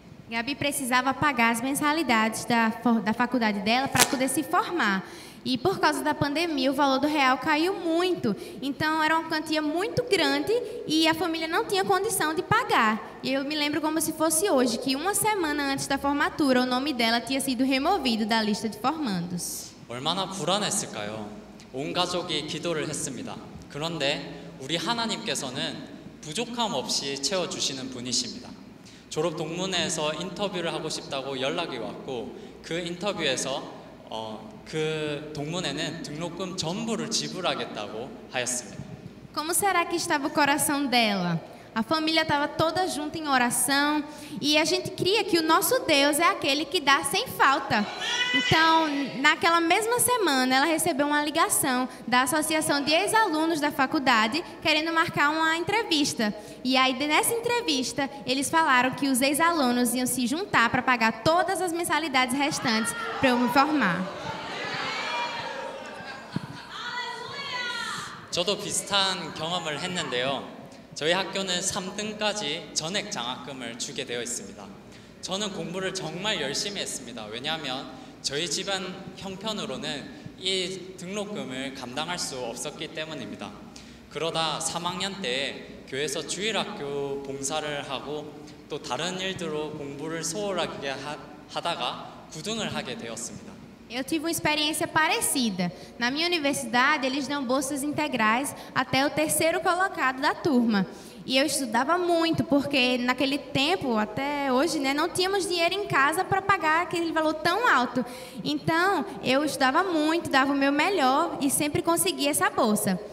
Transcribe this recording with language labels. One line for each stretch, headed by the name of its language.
Portuguese: Gabi precisava pagar as mensalidades da faculdade dela para poder se formar. E por causa da pandemia, o valor do real caiu muito. Então, era uma quantia muito grande e a família não tinha condição de pagar. E eu me lembro como se fosse hoje, que 1 semana antes da formatura, o nome dela tinha sido removido da lista de formandos.
Korean: 얼마나 불안했을까요? 온 가족이 기도를 했습니다. 그런데 우리 하나님께서는 부족함 없이 채워주시는 분이십니다. 졸업 동문회에서 인터뷰를 하고 싶다고 연락이 왔고 그 인터뷰에서 그 동문회는 등록금 전부를 지불하겠다고 하였습니다.
Portuguese: Como será que estava o coração dela? A família estava toda junta em oração e a gente cria que o nosso Deus é aquele que dá sem falta. Então, naquela mesma semana, ela recebeu uma ligação da Associação de Ex-Alunos da faculdade querendo marcar uma entrevista. E aí, nessa entrevista, eles falaram que os ex-alunos iam se juntar para pagar todas as mensalidades restantes para eu me formar.
Korean: 저도 비슷한 경험을 했는데요. 저희 학교는 3등까지 전액 장학금을 주게 되어 있습니다. 저는 공부를 정말 열심히 했습니다. 왜냐하면 저희 집안 형편으로는 이 등록금을 감당할 수 없었기 때문입니다. 그러다 3학년 때 교회에서 주일학교 봉사를 hago 또 다른 일들로 공부를 소홀하게 하다가 9등을 하게 되었습니다.
Portuguese: Eu tive uma experiência parecida. Na minha universidade, eles dão bolsas integrais até o 3º colocado da turma. E eu estudava muito, porque naquele tempo, até hoje, né, não tínhamos dinheiro em casa para pagar aquele valor tão alto. Então, eu estudava muito, dava o meu melhor e sempre conseguia essa bolsa.